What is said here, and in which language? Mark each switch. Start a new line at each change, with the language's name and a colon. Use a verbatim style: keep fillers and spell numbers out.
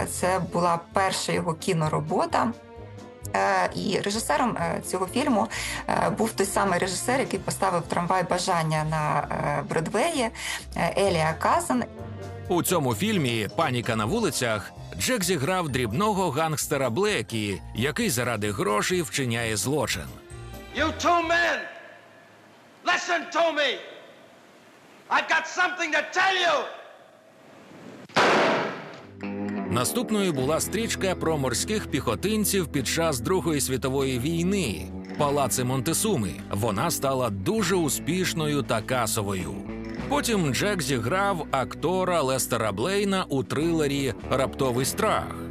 Ukrainian: Це була перша його кіноробота. І режисером цього фільму був той самий режисер, який поставив «Трамвай бажання» на Бродвеї, Еліа Казан. У цьому фільмі «Паніка на вулицях» Джек зіграв дрібного гангстера Блекі, який заради грошей вчиняє злочин.
English: You two men, listen to me. I've got something to tell you.
Ukrainian: Наступною була стрічка про морських піхотинців під час Другої світової війни «Палаци Монтесуми». Вона стала дуже успішною та касовою. Потім Джек зіграв актора Лестера Блейна у трилері «Раптовий страх».